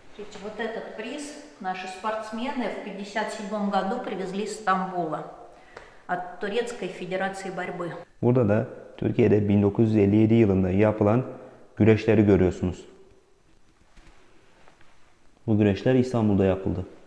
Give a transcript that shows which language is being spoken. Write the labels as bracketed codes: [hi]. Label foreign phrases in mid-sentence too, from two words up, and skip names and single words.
[ru] Вот этот приз наши спортсмены в 1957 году привезли из Стамбула от Турецкой Федерации борьбы. [tr] Burada da Türkiye'de 1957 yılında yapılan güreşleri görüyorsunuz. Bu güreşler İstanbul'da yapıldı.